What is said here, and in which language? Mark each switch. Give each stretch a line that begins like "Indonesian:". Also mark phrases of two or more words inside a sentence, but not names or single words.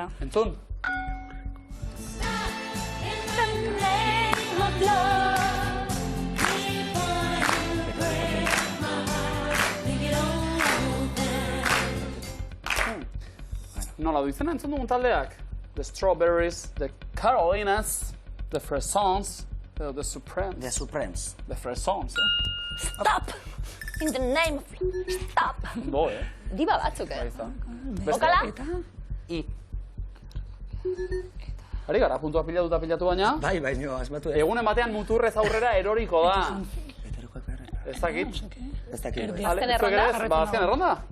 Basque: Entzun? Nola du izena entzun dugun taldeak? The Strawberries, The Carolinas, The Fresons, The Supremes. The Supremes. The Fresons,
English: Stop! In the name of... Stop!
Basque: Bo, Diba batzuk, Bai, ez da. Bokala? I. Ari gara, puntua pilatu baina. Bai, nio, asmatu ez. Egunen batean muturrez aurrera eroriko da. Beterokoak beharreta. Ez dakit. Ez dakit. Ale, Azken zuek ere ez? erronda? Ba, azken erronda?